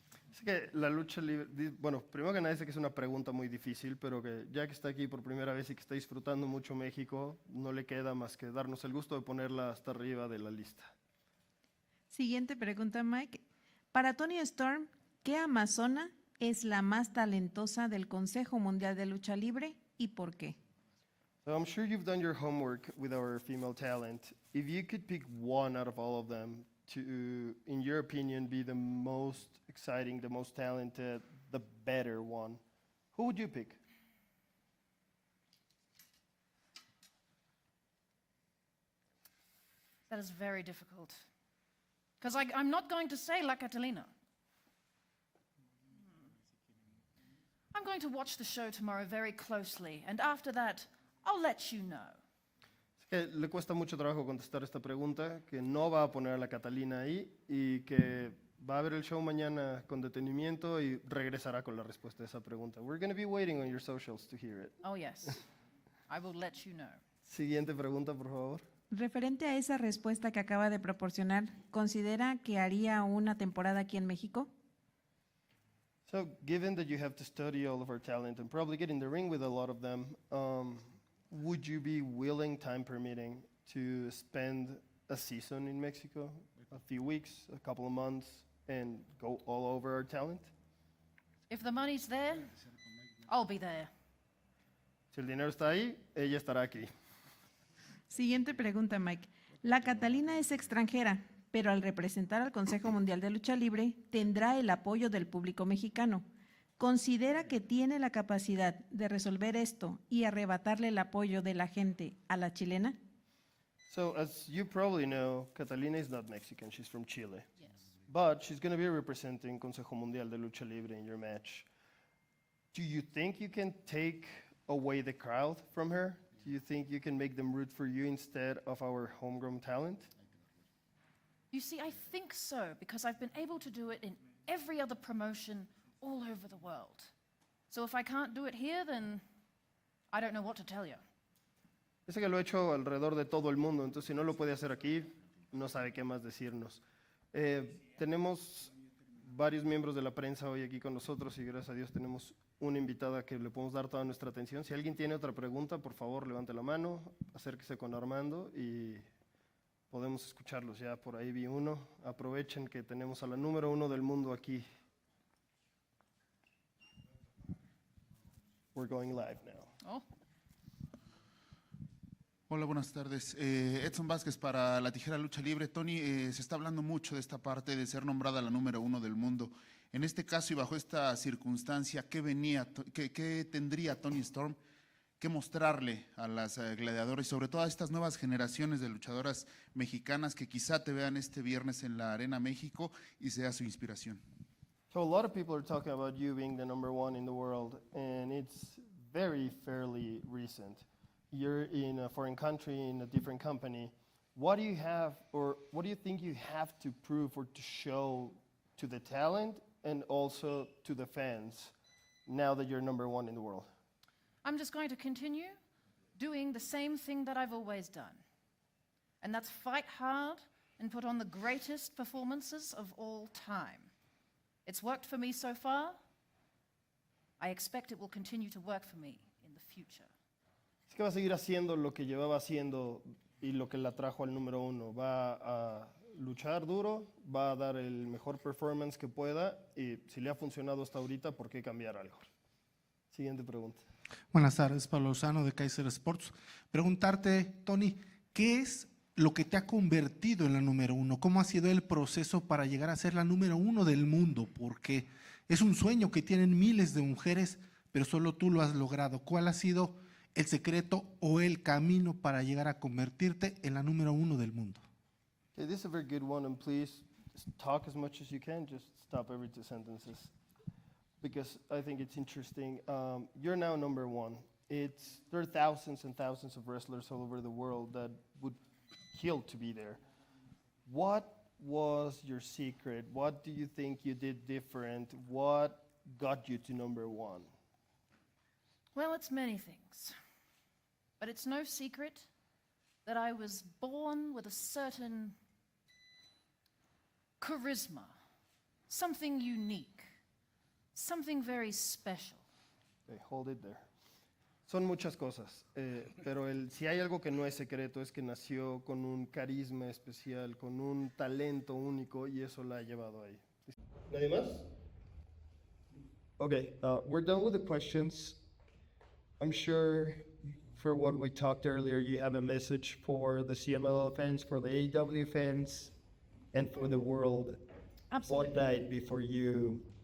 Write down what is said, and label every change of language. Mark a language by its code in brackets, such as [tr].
[es] Es que la lucha libre, bueno, primero que nada dice que es una pregunta muy difícil, pero que ya que está aquí por primera vez y que está disfrutando mucho México, no le queda más que darnos el gusto de ponerla hasta arriba de la lista. Siguiente pregunta, Mike. Para Toni Storm, ¿qué amazona es la más talentosa del Consejo Mundial de Lucha Libre y por qué? [en] So I'm sure you've done your homework with our female talent. If you could pick one out of all of them to, in your opinion, be the most exciting, the most talented, the better one, who would you pick? That is very difficult. Because I'm not going to say La Catalina. I'm going to watch the show tomorrow very closely, and after that, I'll let you know. [es] Es que le cuesta mucho trabajo contestar esta pregunta, que no va a poner a la Catalina ahí y que va a ver el show mañana con detenimiento y regresará con la respuesta a esa pregunta. [en] We're going to be waiting on your socials to hear it. Oh, yes. I will let you know. [es] Siguiente pregunta, por favor. Referente a esa respuesta que acaba de proporcionar, ¿considera que haría una temporada aquí en México? [en] So, given that you have to study all of our talent and probably get in the ring with a lot of them, would you be willing, time permitting, to spend a season in Mexico, a few weeks, a couple of months, and go all over our talent? If the money's there, I'll be there. [es] Si el dinero está ahí, ella estará aquí. Siguiente pregunta, Mike. La Catalina es extranjera, pero al representar al Consejo Mundial de Lucha Libre, tendrá el apoyo del público mexicano. ¿Considera que tiene la capacidad de resolver esto y arrebatarle el apoyo de la gente a la chilena? [en] So, as you probably know, Catalina is not Mexican, she's from Chile. Yes. But she's going to be representing Consejo Mundial de Lucha Libre in your match. Do you think you can take away the crowd from her? Do you think you can make them root for you instead of our homegrown talent? You see, I think so, because I've been able to do it in every other promotion all over the world. So if I can't do it here, then I don't know what to tell you. [es] Dice que lo he hecho alrededor de todo el mundo, entonces si no lo puede hacer aquí, no sabe qué más decirnos. Tenemos varios miembros de la prensa hoy aquí con nosotros y gracias a Dios tenemos una invitada que le podemos dar toda nuestra atención. Si alguien tiene otra pregunta, por favor, levante la mano, acérquese con Armando y podemos escucharlos. Ya por ahí vi uno. Aprovechen que tenemos a la número 1 del mundo aquí. [en] We're going live now. Oh, [es] Hola, buenas tardes. Edson Vázquez para La Tijera Lucha Libre. Toni, se está hablando mucho de esta parte de ser nombrada la número 1 del mundo. En este caso y bajo esta circunstancia, ¿qué tendría Toni Storm que mostrarle a las gladiadoras y sobre todo a estas nuevas generaciones de luchadoras mexicanas que quizá te vean este viernes en la Arena México y sea su inspiración? [en] So a lot of people are talking about you being the number 1 in the world, and it's very fairly recent. You're in a foreign country, in a different company. What do you have, or what do you think you have to prove or to show to the talent and also to the fans now that you're number 1 in the world? I'm just going to continue doing the same thing that I've always done. And that's fight hard and put on the greatest performances of all time. It's worked for me so far. I expect it will continue to work for me in the future. [es] Es que va a seguir haciendo lo que llevaba haciendo y lo que la trajo al número 1. Va a luchar duro, va a dar el mejor performance que pueda y si le ha funcionado hasta ahorita, ¿por qué cambiar algo? Siguiente pregunta. Buenas tardes, Pablo Lozano de Kaiser Sports. Preguntarte, Toni, ¿qué es lo que te ha convertido en la número 1? ¿Cómo ha sido el proceso para llegar a ser la número 1 del mundo? Porque es un sueño que tienen miles de mujeres, pero solo tú lo has logrado. ¿Cuál ha sido el secreto o el camino para llegar a convertirte en la número 1 del mundo? [en] Okay, this is a very good one, and please just talk as much as you can. Just stop every 2 sentences, because I think it's interesting. You're now number 1. There are thousands and thousands of wrestlers all over the world that would kill to be there. What was your secret? What do you think you did different? What got you to number 1? Well, it's many things. But it's no secret that I was born with a certain charisma, something unique, something very special. Okay, hold it there. [es] Son muchas cosas, pero si hay algo que no es secreto es que nació con un carisma especial, con un talento único y eso la ha llevado ahí. ¿Nadie más? [en] Okay, we're done with the questions. I'm sure for what we talked earlier, you have a message for the CMLL fans, for the AEW fans, and for the world. Absolutely. One night before you.